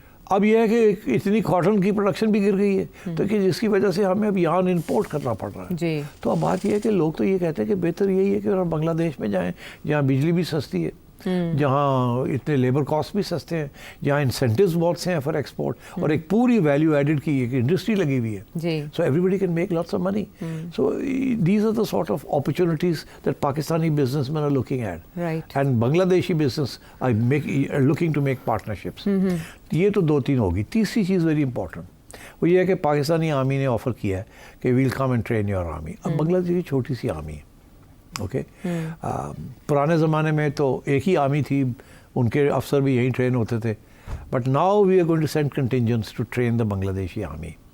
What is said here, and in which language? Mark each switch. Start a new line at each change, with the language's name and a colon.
Urdu: اب یہ ہے کہ اتنی کاٹن کی پروڈکشن بھی گر گئی ہے تو کہ جس کی وجہ سے ہمیں اب یہاں امپورٹ کرنا پڑ رہا ہے. جی تو اب بات یہ ہے کہ لوگ تو یہ کہتے ہیں کہ بہتر یہی ہے کہ بنگلہ دیش میں جائیں جہاں بجلی بھی سستی ہے, جہاں اتنے لیبر کاسٹ بھی سستے ہیں, جہاں انسینٹیوز بہت سے ہیں فار ایکسپورٹ, اور ایک پوری ویلیو ایڈڈ کی ایک انڈسٹری لگی ہوئی ہے. جی
English: So everybody can make lots of money. So these are the sort of opportunities that Pakistani businessmen are looking at. Right. And Bangladeshi business are looking to make partnerships.
Urdu: یہ تو 2-3 ہوگی. تیسری چیز
English: very important
Urdu: وہ یہ ہے کہ Pakistani army نے آفر کیا ہے کہ
English: Welcome and train your army.
Urdu: اب بنگلہ دیش کی چھوٹی سی آرمی ہے, اوکے. پرانے زمانے میں تو ایک ہی آرمی تھی, ان کے افسر بھی یہیں ٹرین ہوتے تھے.
English: But now we are going to send contingents to train the Bangladeshi army.